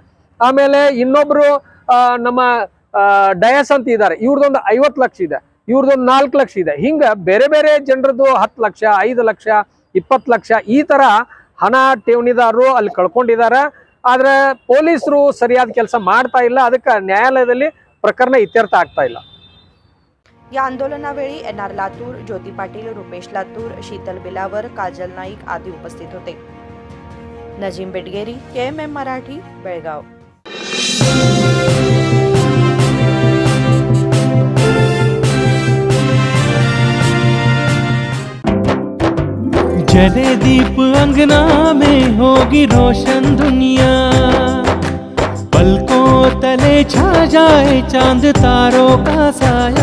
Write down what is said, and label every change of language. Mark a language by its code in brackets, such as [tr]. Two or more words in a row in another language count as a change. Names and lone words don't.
[kn] ಆಮೇಲೆ ಇನ್ನೊಬ್ರು ನಮ್ಮ ಡಯಸ್ ಅಂತ ಇದ್ದಾರೆ, ಇವ್ರದೊಂದು 50 ಲಕ್ಷ ಇದೆ, ಇವ್ರದೊಂದು 4 ಲಕ್ಷ ಇದೆ। ಹಿಂಗ ಬೇರೆ ಬೇರೆ ಜನರದ್ದು 10 ಲಕ್ಷ, 5 ಲಕ್ಷ, 20 ಲಕ್ಷ ಈ ತರ ಹಣ ಠೇವಣಿದಾರರು ಅಲ್ಲಿ ಕಳ್ಕೊಂಡಿದ್ದಾರೆ। ಆದ್ರೆ ಪೊಲೀಸರು ಸರಿಯಾದ ಕೆಲಸ ಮಾಡ್ತಾ ಇಲ್ಲ, ಅದಕ್ಕೆ ನ್ಯಾಯಾಲಯದಲ್ಲಿ ಪ್ರಕರಣ ಇತ್ಯರ್ಥ ಆಗ್ತಾ ಇಲ್ಲ। [mr] या आंदोलनावेळी एन.आर. लातूर, ज्योती पाटील, रुपेश लातूर, शीतल बिलावर, काजल नाईक आदी उपस्थित होते। नजीम बेटगेरी, KMM मराठी, बेळगाव। [hi] जले दीप अंगना में होगी रोशन दुनिया, पलकों तले छा जाए चांद तारों का साया,